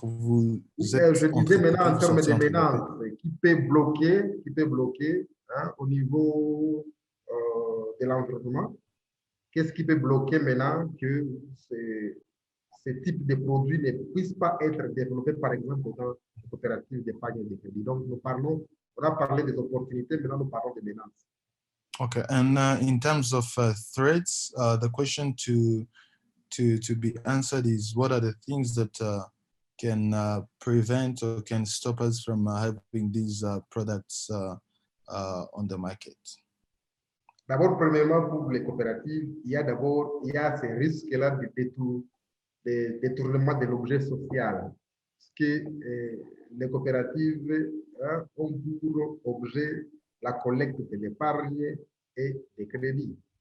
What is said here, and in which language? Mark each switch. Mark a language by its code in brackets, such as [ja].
[fr] Je disais maintenant en termes de menaces, qui peut bloquer au niveau de l'environnement. Qu'est-ce qui peut bloquer maintenant que ce type de produits ne puissent pas être développés, par exemple, dans les coopératives d'épargne et de crédit? Donc, on a parlé des opportunités, maintenant nous parlons des menaces. [en] Okay, and in terms of threats, the question to be answered is what are the things that can prevent or can stop us from having these products on the market? [fr] D'abord, premièrement, pour les coopératives, il y a ces risques-là de détournement de l'objet social. Parce que les coopératives ont pour objet la collecte de l'épargne et des crédits.